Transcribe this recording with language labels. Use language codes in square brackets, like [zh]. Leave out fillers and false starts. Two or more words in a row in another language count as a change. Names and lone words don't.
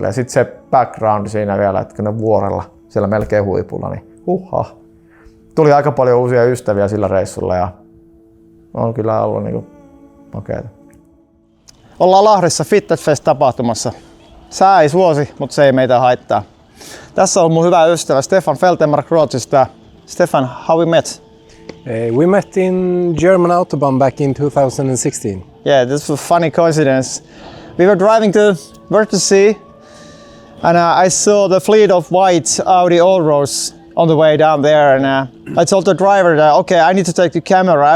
[fi] Ja sitten se background siinä vielä, että kun ne vuorella siellä melkein huipulla, niin tuli aika paljon uusia ystäviä sillä reissulla ja on kyllä ollut niinku makeeta. Ollaan Lahdessa Fitted Fest-tapahtumassa. Sää ei suosi, mutta se ei meitä haittaa. Tässä on mun hyvä ystävä Stefan Feltenmark Ruotsista. Stefan, [en] how we met? We met in German Autobahn back in 2016. Yeah, this was a funny coincidence. We were driving to Wörthersee and I saw the fleet of white Audi Allroads on the way down there, and I told the driver that okay, I need to take the camera.